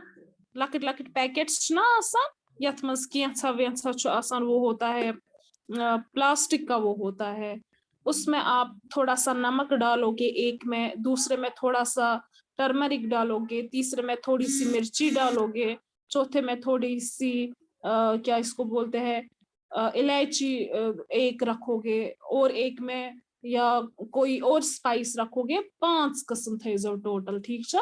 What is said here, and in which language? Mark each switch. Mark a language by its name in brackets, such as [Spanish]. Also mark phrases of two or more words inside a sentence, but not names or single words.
[Kashmiri] लकट लकट पैकेट्स ना आसान, यथ मज केंचा वेंचा छु आसान, [Hindi] वो होता है प्लास्टिक का, वो होता है, उसमें आप थोड़ा सा नमक डालोगे, एक में, दूसरे में थोड़ा सा टर्मरिक डालोगे, तीसरे में थोड़ी सी मिर्ची डालोगे, चौथे में थोड़ी सी क्या इसको बोलते हैं इलायची एक रखोगे, और एक में या कोई और स्पाइस रखोगे, 5 किस्म थे जो टोटल, ठीक है।